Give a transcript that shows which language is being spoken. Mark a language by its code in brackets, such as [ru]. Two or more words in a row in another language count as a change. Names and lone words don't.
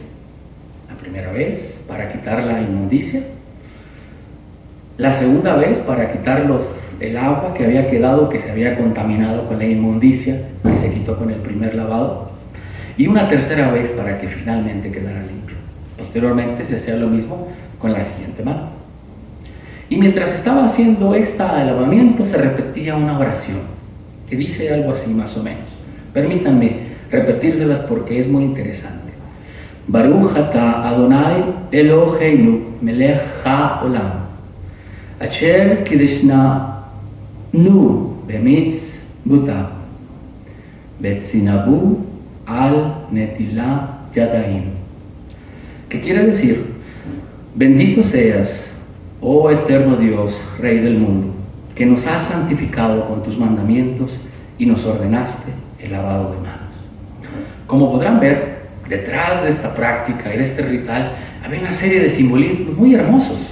[es] La primera vez para quitar la inmundicia, la segunda vez para quitar el agua que había quedado, que se había contaminado con la inmundicia, que se quitó con el primer lavado, y una tercera vez para que finalmente quedara limpio. Posteriormente se hacía lo mismo con la siguiente mano. Y mientras estaba haciendo este lavamiento se repetía una oración que dice algo así más o menos. Permítanme repetírselas porque es muy interesante. [he] ברוך אתה אדוני אלוהינו מלך העולם אשר קדשנו במצוותיו וצוונו על נטילת ידיים. [es] ¿Qué quiere decir? Bendito seas, oh eterno Dios, Rey del mundo, que nos has santificado con tus mandamientos y nos ordenaste el lavado de manos. Como podrán ver, detrás de esta práctica y de este ritual había una serie de simbolismos muy hermosos.